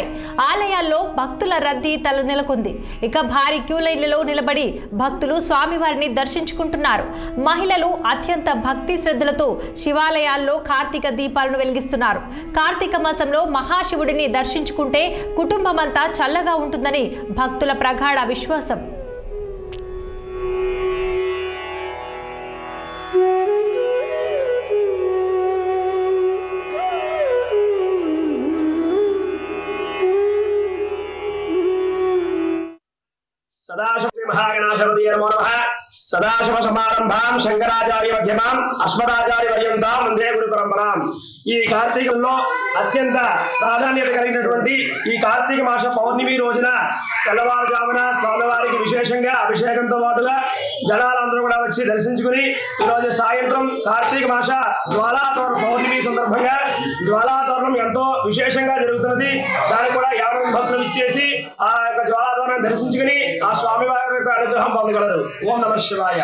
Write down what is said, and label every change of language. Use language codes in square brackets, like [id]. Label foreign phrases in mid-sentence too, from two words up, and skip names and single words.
[te] ఆలయాల్లో భక్తుల రద్దీ నెలకొంది ఇక భారీ క్యూ లైన్లలో నిలబడి భక్తులు స్వామివారిని దర్శించుకుంటున్నారు మహిళలు అత్యంత భక్తి శ్రద్ధలతో శివాలయాల్లో కార్తీక దీపాలను వెలిగిస్తున్నారు కార్తీక మాసంలో మహాశివుడిని దర్శించుకుంటే కుటుంబమంతా చల్లగా ఉంటుందని భక్తుల ప్రగాఢ విశ్వాసం [sa] सदाशिव महागणाधिपति नमो नमः सदाशिव समारंभां शंकराचार्य मध्यमां अस्मदाचार्य पर्यंतां वंदे गुरु परंपरां [te] ఈ కార్తీకంలో అత్యంత ప్రాధాన్యత కలిగినటువంటి ఈ కార్తీక మాస పౌర్ణమి రోజున తెల్లవారుజామున స్వామివారికి విశేషంగా అభిషేకంతో పాటుగా జనాలందరూ కూడా వచ్చి దర్శించుకుని ఈరోజు సాయంత్రం కార్తీక మాస జ్వాలాతోరణ పౌర్ణమి సందర్భంగా జ్వాలాతోరణం ఎంతో విశేషంగా జరుగుతున్నది దానికి కూడా 50 భక్తులు ఇచ్చేసి ఆ యొక్క జ్వాలాతోరణం దర్శించుకుని ఆ స్వామివారి యొక్క అనుగ్రహం పొందగలరు [sa] ॐ नमः शिवाय